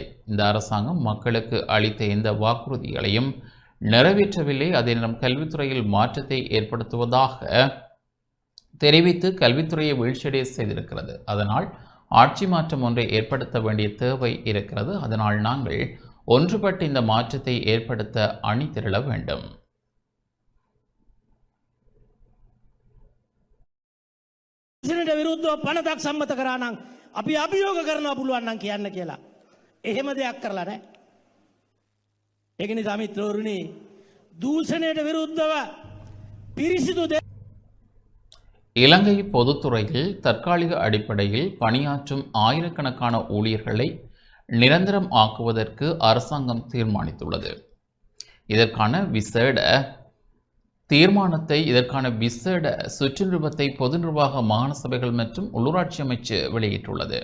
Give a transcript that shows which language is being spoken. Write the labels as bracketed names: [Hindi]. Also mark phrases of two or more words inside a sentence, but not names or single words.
[Tamil] இந்த அரசாங்கம் மக்களுக்கு அளித்த எந்த வாக்குறுதிகளையும் நிறைவேற்றவில்லை. அதே நேரம் கல்வித்துறையில் மாற்றத்தை ஏற்படுத்துவதாக தெரிவித்து கல்வித்துறையை வீழ்ச்சியடைய செய்திருக்கிறது. அதனால் ஆட்சி மாற்றம் ஒன்றை ஏற்படுத்த வேண்டிய தேவை இருக்கிறது. அதனால் நாங்கள் ஒன்றுபட்டு இந்த மாற்றத்தை ஏற்படுத்த அணி திரள வேண்டும். [Sinhala] විරුද්ධව පනතක් සම්මත කරා නම් අපි අභියෝග කරනවා පුළුවන් නම් කියන්න කියලා. එහෙම දෙයක් කරලා නැහැ. ඒක නිසා මිත්‍රවරුනි දූෂණයට විරුද්ධව පිරිසිදු [Tamil] இலங்கை பொதுத்துறையில் தற்காலிக அடிப்படையில் பணியாற்றும் ஆயிரக்கணக்கான ஊழியர்களை நிரந்தரம் ஆக்குவதற்கு அரசாங்கம் தீர்மானித்துள்ளது. இதற்கான விசேட சுற்று நிருபத்தை பொது நிர்வாக மாகாண சபைகள் மற்றும் உள்ளூராட்சி அமைச்சு வெளியிட்டுள்ளது.